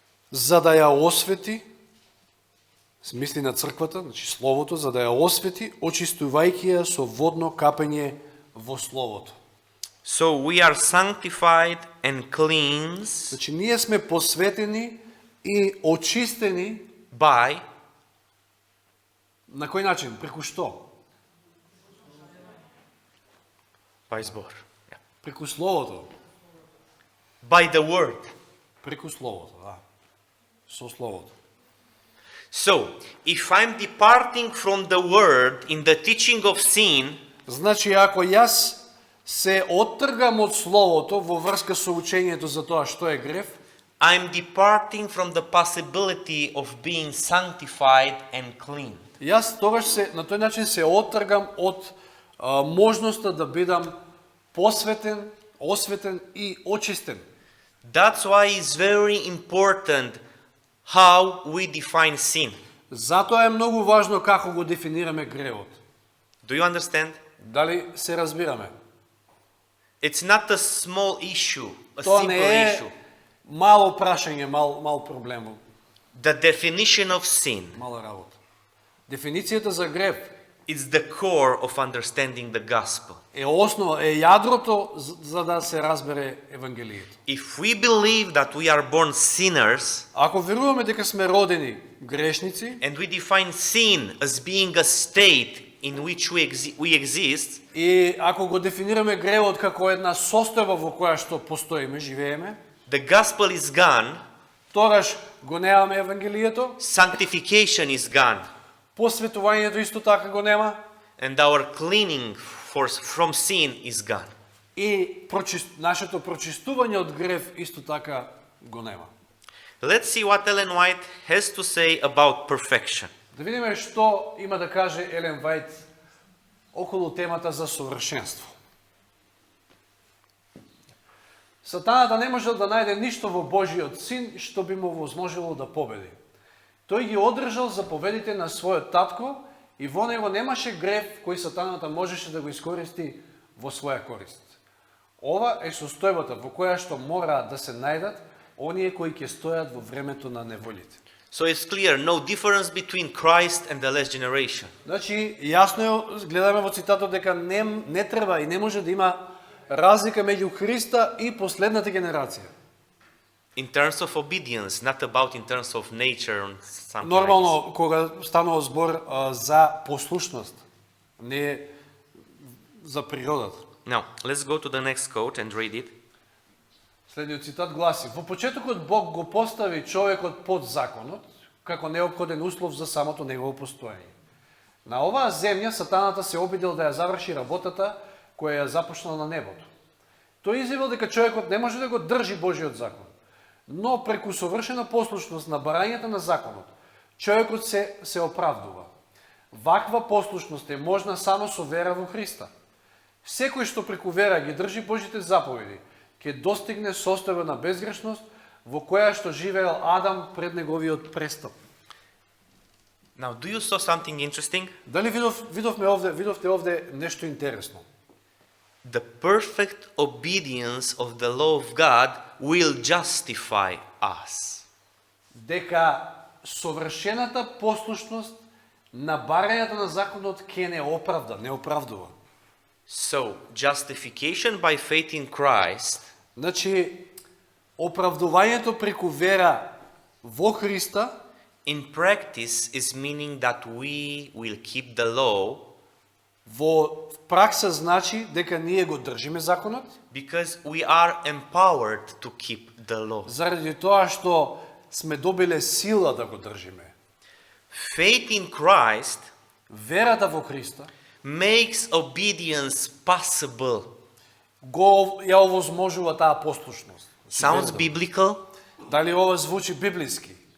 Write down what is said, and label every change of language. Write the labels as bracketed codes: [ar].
[mk] За да ја освети, смисли на црквата, значи Словото, за да ја освети, очистувајќи ја со водно капење во Словото. [en] So we are sanctified and cleansed [mk] Значи, ние сме посветени и очистени [en] by [mk] на кој начин? Преку што? збор. Yeah. Преку Словото. [en] By the Word. [mk] Преку Словото, да. Со Словото. [en] So, if I'm departing from the Word in the teaching of sin, [mk] Значи, ако јас се оттргам од Словото во врска со учењето за тоа што е грев, [en] I'm departing from the possibility of being sanctified and clean. [mk] јас тогаш на тој начин се оттргам од можноста да бидам посветен, осветен и очистен. [en] That's why it's very important how we define sin. [mk] Затоа е многу важно како го дефинираме гревот. [en] Do you understand? [mk] Дали се разбираме? [en] It's not a small issue, a [mk] Тоа [en] simple [mk] не е [en] issue. [mk] мало прашање, мал проблем, [en] The definition of sin [mk] мала работа. Дефиницијата за грев [en] is the core of understanding the gospel. [mk] е основа, е јадрото за да се разбере Евангелието. [en] If we believe that we are born sinners [mk] Ако веруваме дека сме родени грешници [en] and we define sin as being a state in which we exist, [mk] и ако го дефинираме гревот како една состојба во која што постоиме, живееме, [en] the gospel is gone, [mk] тогаш го немаме Евангелието, [en] sanctification is gone, [mk] посветувањето исто така го нема [en] and our cleaning from sin is gone. [mk] и нашето прочистување од грев исто така го нема. [en] Let's see what Ellen White has to say about perfection. [mk] Да видиме што има да каже Елен Вајт околу темата за совршенство. Сатаната не можел да најде ништо во Божиот син што би му возможело да победи. Тој ги одржал заповедите на својот татко и во него немаше грев кој сатаната можеше да го искористи во своја корист. Ова е состојбата во која што мораат да се најдат оние кои ќе стојат во времето на неволите. [en] So it's clear, no difference between Christ and the last generation. [mk] Значи, јасно е, гледаме во цитатот дека не треба и не може да има разлика меѓу Христа и последната генерација. [en] In terms of obedience, not about in terms of nature or something [mk] Нормално, кога станува збор за послушност, не за природата. [en] like this. Now, let's go to the next quote and read it. [mk] Следниот цитат гласи: Во почетокот Бог го постави човекот под законот, како неопходен услов за самото негово постоење. На оваа земја сатаната се обидел да ја заврши работата која ја започнал на небото. Тој изјавил дека човекот не може да го држи Божиот закон, но преку совршена послушност на барањето на законот, човекот се оправдува. Ваква послушност е можна само со вера во Христа. Секој што преку вера ги држи Божите заповеди, ќе достигне состојба на безгрешност во која што живеел Адам пред неговиот престап. [en] Now, do you saw something interesting? [mk] Дали видовте овде нешто интересно? [en] The perfect obedience of the law of God will justify us. [mk] Дека совршената послушност на барањето на законот ќе не оправда, не оправдува. [en] So, justification by faith in Christ [mk] Значи, оправдувањето преку вера во Христа [en] in practice is meaning that we will keep the law [mk] во пракса значи дека ние го држиме законот, [en] because we are empowered to keep the law. [mk] заради тоа што сме добиле сила да го држиме. [en] Faith in Christ [mk] Верата во Христа [en] makes obedience possible. [mk] го ја овозможува таа послушност. [en] Sounds biblical? [mk] Дали ова звучи библиски?